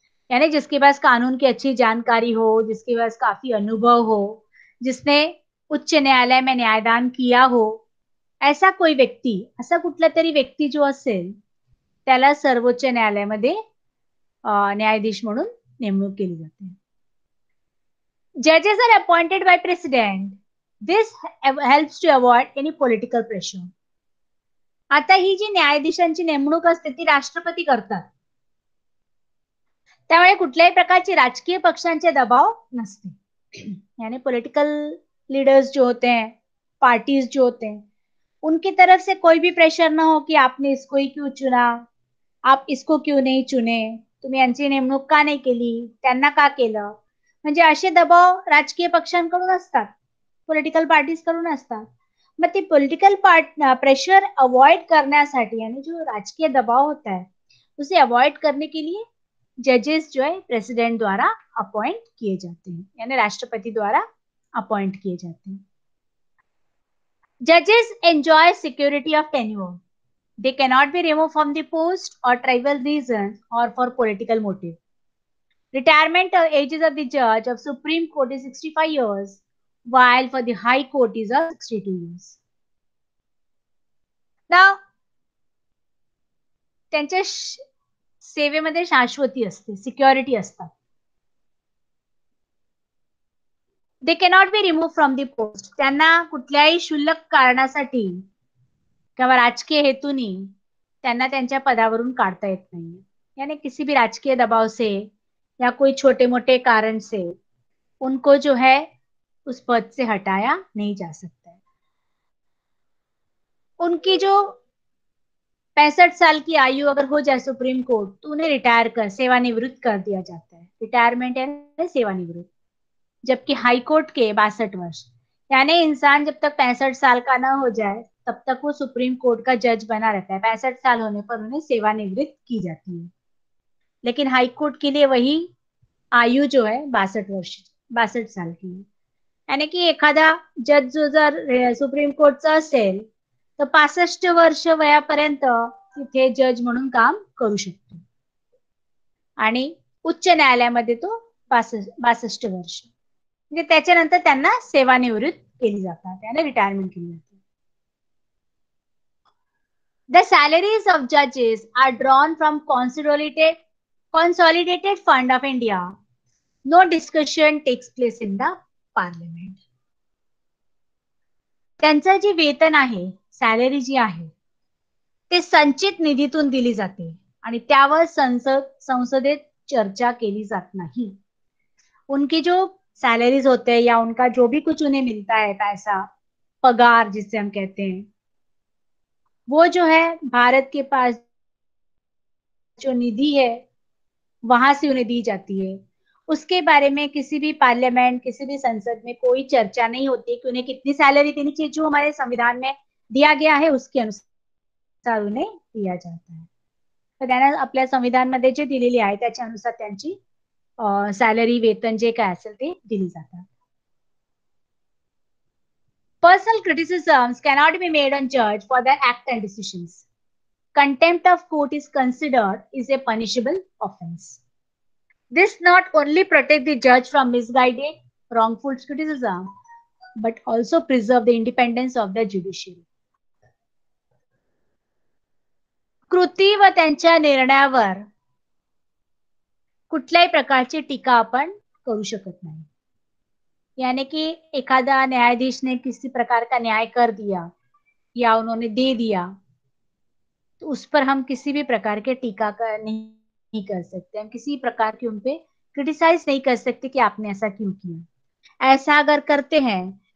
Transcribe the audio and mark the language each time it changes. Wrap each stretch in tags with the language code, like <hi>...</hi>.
<hi>यानी जिसके पास कानून की अच्छी जानकारी हो, जिसके पास काफी अनुभव हो, जिसने उच्च न्यायालय में न्यायदान किया हो, ऐसा कोई व्यक्ती,</hi> <mr>असा कुठला तरी व्यक्ती जो असेल, त्याला सर्वोच्च न्यायालयामध्ये न्यायाधीश म्हणून नेमणूक केली जाते.</mr> <en>जजेस R appointed by president. This helps to avoid any political pressure.</en> <mr>आता ही जी न्यायाधीशांची नेमणूक असते ती राष्ट्रपती करतात. त्यामुळे कुठल्याही प्रकारची राजकीय पक्षांचे दबाव नसते.</mr> <hi>यानी पॉलिटिकल लीडर्स जो होते हैं, पार्टीज जो होते हैं, उनकी तरफ से कोई भी प्रेशर ना हो कि आपने इसको ही क्यों चुना, आप इसको क्यों नहीं चुने,</hi> <mr>तुम्ही यांची नेमणूक का नाही केली, त्यांना का केलं, म्हणजे असे दबाव राजकीय पक्षांकडून असतात, पॉलिटिकल पार्टीज कडून असतात. मग ते पॉलिटिकल प्रेशर अवॉइड करण्यासाठी,</mr> <hi>यानी जो राजकीय दबाव होता है उसे अवॉइड करने के लिए जजेस जो है प्रेसिडेंट द्वारा अपॉइंट किए जाते हैं, यानी राष्ट्रपति द्वारा अपॉइंट किए जाते हैं.</hi> <en>जजेस enjoy security of tenure. They cannot be removed from the post or tribal reasons or for political motive. Retirement ages of the judge of Supreme Court is 65 years, while for the High Court is 62 years. Now,</en> <mr>त्यांच्या सेवेमध्ये शाश्वती असते, security असतात.</mr> <en>They cannot be remove from the post.</en> <mr>त्यांना कुठल्याही क्षुल्लक कारणासाठी किंवा राजकीय हेतूनी त्यांना त्यांच्या पदावरून काढता येत नाही.</mr> <hi>यानी किसी भी राजकीय दबाव से या कोई छोटे मोटे कारण से उनको जो है उस पद से हटाया नहीं जा सकता है. उनकी जो 65 साल की आयु अगर हो जाए सुप्रीम कोर्ट, तो उन्हें रिटायर कर, सेवानिवृत्त कर दिया जाता है. रिटायरमेंट है सेवानिवृत्त. जबकि हाई कोर्ट के 62 वर्ष, यानी इंसान जब तक 65 साल का ना हो जाए तब तक वो सुप्रीम कोर्ट का जज बना रहता है. 65 साल होने पर उन्हें सेवानिवृत्त की जाती है. लेकिन हाई कोर्ट के लिए वही आयु जो है 62 साल की है.</hi> <mr>यानी की एखादा जज जो जर सुप्रीम कोर्टचा असेल तर 65 वर्ष वयापर्यंत तिथे जज म्हणून काम करू शकतो. आणि उच्च न्यायालयामध्ये तो 62 वर्ष, म्हणजे त्याच्यानंतर त्यांना सेवानिवृत्त केली जातात, त्याने रिटायरमेंट केली जाते.</mr> <en>The salaries of judges are drawn from consolidated fund of India. No discussion takes place in the parliament.</en> <mr>त्यांचं जे वेतन आहे, सॅलरी जी आहे, ते संचित निधीतून दिली जाते आणि त्यावर संसदेत चर्चा केली जात नाही.</mr> <hi>उनकी जो सैलरीज होते हैं या उनका जो भी कुछ उन्हें मिलता है पैसा, पगार जिसे हम कहते हैं, वो जो है भारत के पास जो निधि है वहां से उन्हें दी जाती है. उसके बारे में किसी भी पार्लियामेंट, किसी भी संसद में कोई चर्चा नहीं होती कि उन्हें कितनी सैलरी देनी चाहिए. जो हमारे संविधान में दिया गया है उसके अनुसार उन्हें दिया जाता है.</hi> <mr>तर त्यांना आपल्या संविधानमध्ये जे दिलेले आहे त्याच्यानुसार त्यांची सॅलरी, वेतन जे काय असेल ते दिली जातात.</mr> <en>Personal criticisms cannot be made on judge for their act and decisions. Contempt of court is considered is a punishable offense. This not only protect the judge from misguided, wrongful criticism, but also preserve the independence of the judiciary.</en> <mr>कृती व त्यांच्या निर्णयावर कुठल्याही प्रकारची टीका आपण करू शकत नाही.</mr> <hi>यानी कि एखादा न्यायाधीश ने किसी प्रकार का न्याय कर दिया या उन्होंने दे दिया, तो उस पर हम किसी भी प्रकार के टीका नहीं कर सकते. हम किसी प्रकार की उन पे क्रिटिसाइज नहीं कर सकते कि आपने ऐसा क्यों किया. ऐसा अगर करते हैं</hi>